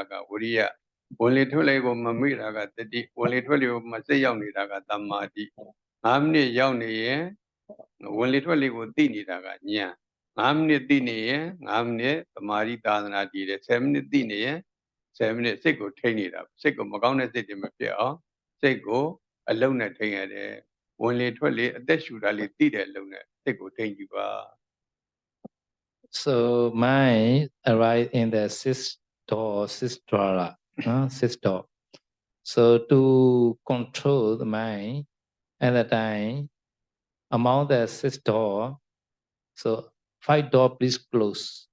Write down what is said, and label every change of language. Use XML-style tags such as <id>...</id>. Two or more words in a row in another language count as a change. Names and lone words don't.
<my>ကဝိရိယဝင်လေထွက်လေကိုမမေ့တာကတတိဝင်လေထွက်လေကိုမစိတ်ရောက်နေတာကသမာဓိ9မိနစ်ရောက်နေရင်ဝင်လေထွက်လေကိုသိနေတာကဉာဏ်9မိနစ်သိနေရင်9မိနစ်သမာဓိသာသနာတည်တယ်10မိနစ်သိနေရင်10မိနစ်စိတ်ကိုထိမ့်နေတာစိတ်ကိုမကောင်းတဲ့စိတ်တွေမဖြစ်အောင်စိတ်ကိုအလုံးနဲ့ထိမ့်ရတယ်ဝင်လေထွက်လေအသက်ရှူတာလေးသိတဲ့အလုံးနဲ့စိတ်ကိုထိမ့်ကြည့်ပါ</my> <en>So mind arrive in the sixth door, sixth dwara, sixth door. So to control the mind at the time, among the sixth door, so 5 door please close.</en>